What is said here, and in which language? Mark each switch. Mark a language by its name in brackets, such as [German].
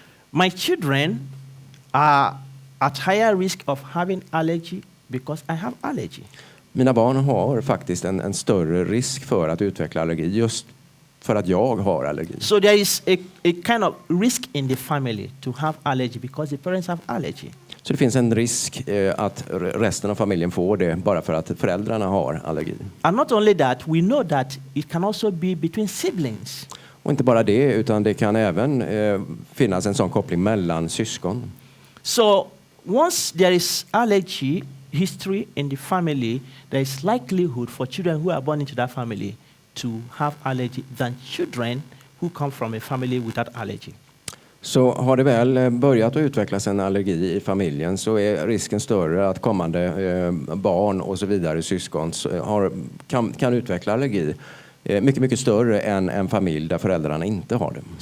[English] My children are at higher risk of having allergy because I have allergy. [Swedish] Mina barn har faktiskt en större risk för att utveckla allergi just för att jag har allergi. [English] So there is a kind of risk in the family to have allergy because the parents have allergy. [Swedish] Så det finns en risk att resten av familjen får det bara för att föräldrarna har allergi. [English] And not only that, we know that it can also be between siblings. [Swedish] Och inte bara det, utan det kan även finnas en sån koppling mellan syskon. [English] So once there is allergy history in the family, there is likelihood for children who are born into that family to have allergy than children who come from a family without allergy. [Swedish] Så har det väl börjat att utvecklas en allergi i familjen så är risken större att kommande barn och så vidare, syskon, kan utveckla allergi. Mycket större än en familj där föräldrarna inte har det.